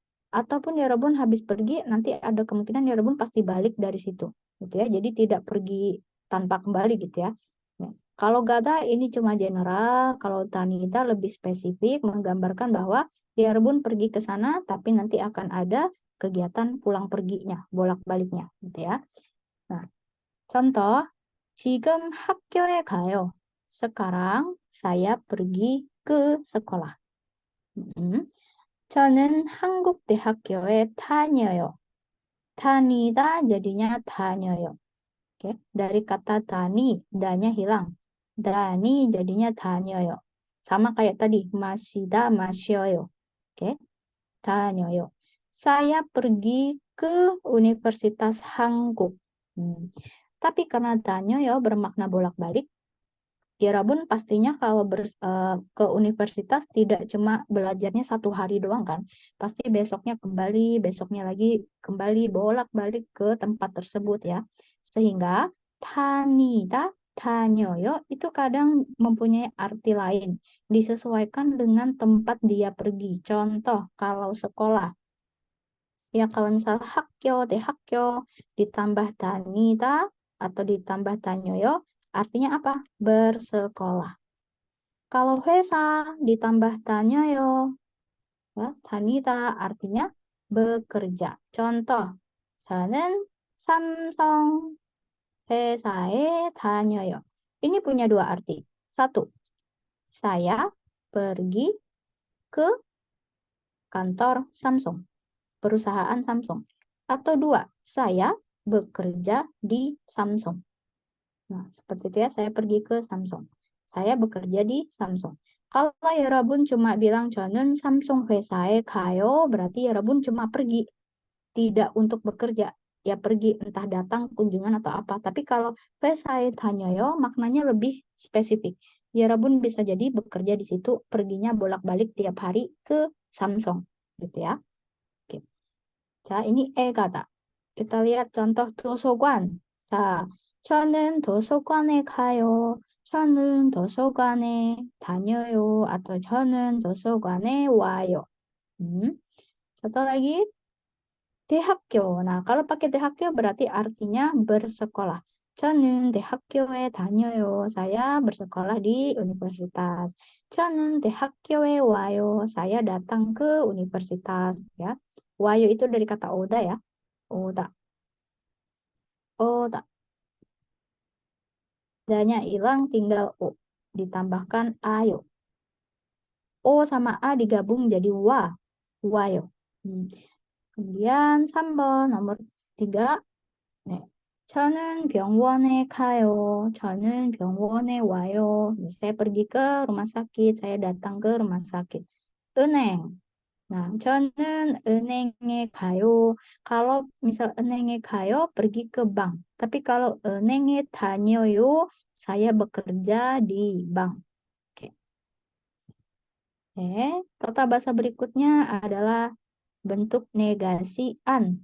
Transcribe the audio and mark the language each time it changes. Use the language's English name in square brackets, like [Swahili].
[Indonesian] Ataupun Yerobun habis pergi, nanti ada kemungkinan Yerobun pasti balik dari situ. Gitu ya. Jadi tidak pergi tanpa kembali gitu ya. Nah, kalau Gata ini cuma general, kalau Tanita lebih spesifik menggambarkan bahwa Yerbun pergi ke sana, tapi nanti akan ada kegiatan pulang perginya, bolak-baliknya, gitu ya. Nah, contoh, [Korean] 지금 학교에 가요. [Indonesian] Sekarang saya pergi ke sekolah. [Korean] 저는 한국 대학교에 다녀요. 다니다 [Indonesian] jadinya [Korean] 다녀요. [Indonesian] Oke, dari kata tani, danya hilang. Dani jadinya [Korean] 다녀요. [Indonesian] Sama kayak tadi, masida, [Korean] 마셔요. [Indonesian] Oke, [Korean] 다녀요. [Indonesian] Saya pergi ke Universitas Hanguk. Tapi karena [Korean] 다녀요 [Indonesian] bermakna bolak-balik, Irabun pastinya kalau ke universitas tidak cuma belajarnya satu hari doang kan. Pasti besoknya kembali, besoknya lagi kembali bolak-balik ke tempat tersebut ya. Sehingga tanida, tanyoyo itu kadang mempunyai arti lain. Disesuaikan dengan tempat dia pergi. Contoh kalau sekolah. Ya kalau misal hakyo, dehakyo ditambah tanida atau ditambah tanyoyo artinya apa? Bersekolah. Kalau 회사 ditambah tanyoyo, ya, 다니다 artinya bekerja. [Korean] Contoh, 저는 삼성 회사에 다녀요. [Indonesian] Ini punya dua arti. Satu, saya pergi ke kantor Samsung, perusahaan Samsung. Atau dua, saya bekerja di Samsung. Nah, seperti itu ya, saya pergi ke Samsung. Saya bekerja di Samsung. Kalau 여러분 cuma bilang [Korean] 저는 Samsung 회사에 가요, [Indonesian] berarti 여러분 cuma pergi, tidak untuk bekerja. Ya pergi, entah datang, kunjungan atau apa. Tapi kalau [Korean] 회사에 다녀요, [Indonesian] maknanya lebih spesifik. 여러분 bisa jadi bekerja di situ, perginya bolak-balik tiap hari ke Samsung. Gitu ya. Oke. [Korean] 자, ini kata. [Indonesian] Kita lihat contoh 도서관. [Korean] 자, 저는 도서관에 가요. 저는 도서관에 다녀요. [Indonesian] Atau [Korean] 저는 도서관에 와요. [Indonesian] Satu lagi, 대학교. Nah, kalau pakai 대학교 berarti artinya bersekolah. [Korean] 저는 대학교에 다녀요. [Indonesian] Saya bersekolah di universitas. [Korean] 저는 대학교에 와요. [Indonesian] Saya datang ke universitas. Ya. [Korean] 와요 [Indonesian] itu dari kata oda ya. Oda. Oda. D-nya hilang, tinggal O. Ditambahkan ayo. O sama A digabung jadi wa. Wayo. Kemudian sambal nomor 3. [Korean] 네. 저는 병원에 가요. 저는 병원에 와요. [Indonesian] Saya pergi ke rumah sakit. Saya datang ke rumah sakit. [Korean] 은행. Nah, 저는 은행에 가요. [Indonesian] Kalau misal [Korean] 은행에 가요, [Indonesian] pergi ke bank. Tapi kalau [Korean] 은행에 다녀요, [Indonesian] saya bekerja di bank. Oke. Kata bahasa berikutnya adalah bentuk negasi an.